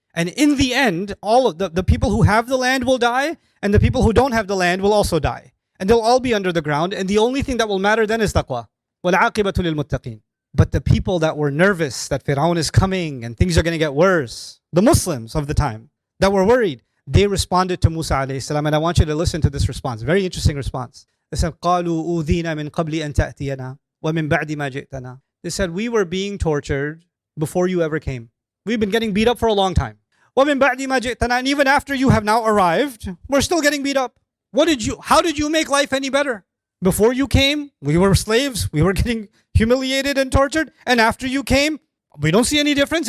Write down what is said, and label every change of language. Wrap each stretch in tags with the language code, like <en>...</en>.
<en>And in the end, all of the people who have the land will die, and the people who don't have the land will also die. And they'll all be under the ground, and the only thing that will matter then is taqwa.</en> <ar>وَالْعَاقِبَةُ لِلْمُتَّقِينَ.</ar> <en>But the people that were nervous that Fir'aun is coming and things are going to get worse, the Muslims of the time that were worried, they responded to Musa alayhi salam, and I want you to listen to this response. Very interesting response. They said,</en> <ar>قَالُوا أُوذِينَا مِنْ قَبْلِ أَنْ تَأْتِيَنَا وَمِنْ بَعْدِ مَا جِئْتَنَا.</ar> <en>They said, we were being tortured before you ever came. We've been getting beat up for a long time.</en> <ar>وَمِن بَعْدِ مَا جِئْتَنَا,</ar> <en>and even after you have now arrived, we're still getting beat up. How did you make life any better? Before you came, we were slaves. We were getting humiliated and tortured. And after you came, we don't see any difference.</en>